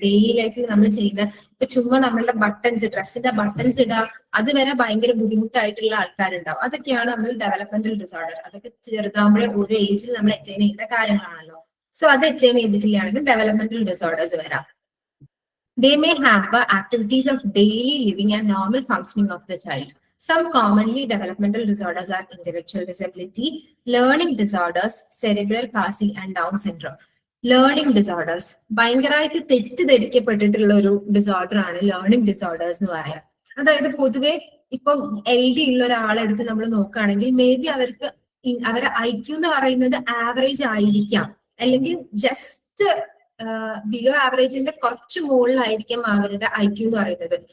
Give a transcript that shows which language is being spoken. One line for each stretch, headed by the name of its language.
Malayalam: Daily ലൈഫിൽ നമ്മൾ ചെയ്യുന്ന ഇപ്പൊ ചുമ്മാ നമ്മളുടെ ബട്ടൺസ്, ഡ്രസ്സിന്റെ ബട്ടൺസ് ഇടുക, അത് വരെ ഭയങ്കര ബുദ്ധിമുട്ടായിട്ടുള്ള ആൾക്കാരുണ്ടാവും. അതൊക്കെയാണ് നമ്മൾ ഡെവലപ്മെന്റൽ ഡിസോർഡർ. അതൊക്കെ ചെറുതാകുമ്പോഴേ ഒരു ഏജിൽ നമ്മൾ അറ്റൈൻ ചെയ്യുന്ന കാര്യങ്ങളാണല്ലോ. സോ അത് അറ്റൈൻ ചെയ്തിട്ടില്ലാണെങ്കിൽ ഡെവലപ്മെന്റൽ ഡിസോർഡേഴ്സ് വരാം.
English: They may hamper activities of daily living and normal functioning of the child. Some commonly developmental disorders are intellectual disability, learning disorders, cerebral palsy and Down syndrome.
Malayalam: Learning disorders ഭയങ്കരമായിട്ട് തെറ്റിദ്ധരിക്കപ്പെട്ടിട്ടുള്ള ഒരു disorder ആണ് learning disorders എന്ന് പറയാം. അതായത് പൊതുവെ ഇപ്പൊ LD ഉള്ള ഒരാളെടുത്ത് നമ്മൾ നോക്കുകയാണെങ്കിൽ മേ ബി അവരുടെ IQ എന്ന് പറയുന്നത് ആവറേജ് ആയിരിക്കാം, അല്ലെങ്കിൽ ജസ്റ്റ് ബിലോ ആവറേജിന്റെ കുറച്ച് മുകളിലായിരിക്കും അവരുടെ IQ എന്ന് പറയുന്നത്.